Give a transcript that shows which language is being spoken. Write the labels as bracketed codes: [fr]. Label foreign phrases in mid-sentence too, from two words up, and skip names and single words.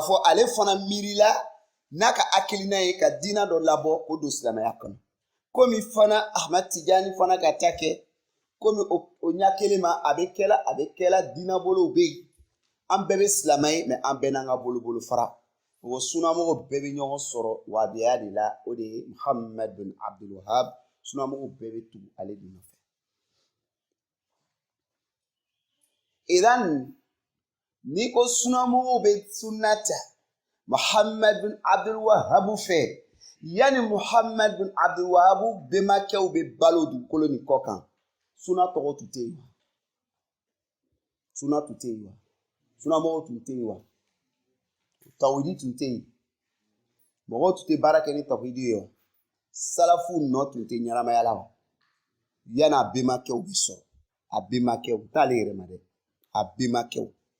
[bm] fɔ ale fana miirila n'a ka hakilina ye ka diina dɔ labɔ o don silamɛya kɔnɔ komi fana Ahmad Tijani fana ka ta kɛ komi o ɲɛ kelen ma a bɛ kɛla diina bolow bɛ yen an bɛɛ bɛ silamɛ ye mɛ an bɛɛ n'an ka bolobolo fara o sunamɔgɔw bɛɛ bɛ ɲɔgɔn sɔrɔ wabiya de la o de ye Muhammad bin Abdul Wahab sunamɔgɔw bɛɛ bɛ tugu ale de nɔfɛ idan ni ko sunamɔgɔw bɛ sunna ta Muhammad bin Abdul Wahab fɛ yani Muhammad bin Abdul Wahab bɛnbakɛw bɛ balo dugukolo nin kɔ kan suna tɔgɔ tun tɛ yen wa suna tun tɛ yen wa sunamɔgɔw tun tɛ yen wa tawhidi tun tɛ yen mɔgɔw tun tɛ baara kɛ ni tawhidi ye wa salafu nɔ tun tɛ ɲɛnamaya la wa yani a bɛnbakɛw bɛ sɔrɔ a bɛnbakɛw t'ale yɛrɛ ma dɛ a bɛnbakɛw